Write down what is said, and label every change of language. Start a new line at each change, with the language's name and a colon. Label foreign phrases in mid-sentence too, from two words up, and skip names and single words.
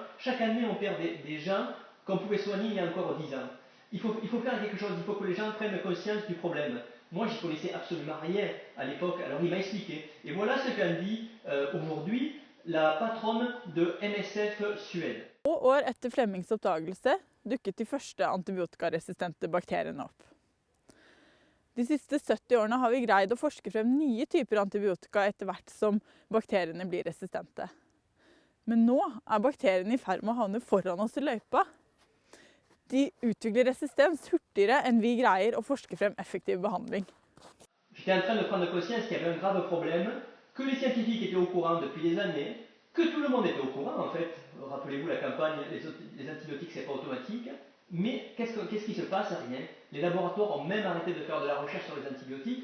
French: Chaque année, on perd des gens qu'on pouvait soigner il y a encore 10 ans. Il faut faire quelque chose, il faut que les gens prennent conscience du problème. Moi, j'y connaissais absolument rien à l'époque, alors il m'a expliqué. Et voilà ce qu'en dit aujourd'hui la patronne de MSF Suède.
Norwegian: Og år etter Flemings oppdagelse dukket de første antibiotikaresistente bakteriene opp. De siste 70 årene har vi greid å forske frem nye typer antibiotika etter hvert som bakteriene blir resistente. Men nå er bakteriene i ferd med å havne foran oss i løypa. De utvikler resistens hurtigere enn vi greier å forske frem effektiv behandling.
French: J'étais en train de prendre conscience qu'il y avait un grave problème, que les scientifiques étaient au courant depuis des années, que tout le monde était au courant en fait. Rappelez-vous la campagne, les antibiotiques c'est pas automatique. Mais qu'est-ce qui se passe? Rien. Les laboratoires ont même arrêté de faire de la recherche sur les antibiotiques.